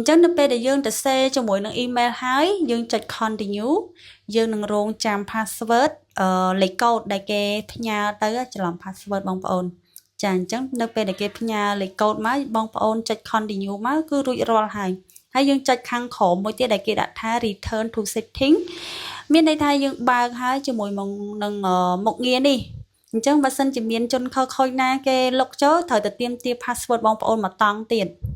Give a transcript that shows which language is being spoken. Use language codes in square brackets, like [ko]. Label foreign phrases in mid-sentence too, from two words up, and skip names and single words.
[km] ញ្ចឹងនៅពេលដែលយើងទៅ save ជាមួយនឹង email ហើយយើងចុច continue យើងនឹងរងចាំ password លេខកូដដែលគេផ្ញើទៅច្រឡំ password បងប្អូនចាអញ្ចឹងនៅពេលដែលគេផ្ញើលេខកូដមកបងប្អូនចុច continue មកគឺរួចរាល់ហើយយើងចុចខាងក្រោមមួយទៀតដែលគេដាក់ថា [en] return to setting [km] មានន័យថាយើងបើកហើយជាមួយនឹងមុខងារនេះអញ្ចឹងបើសិនជាមានជនខិលខូចណាគេលុកចូលត្រូវតែទាមទារ password បងប្អូនមកតង់ទៀត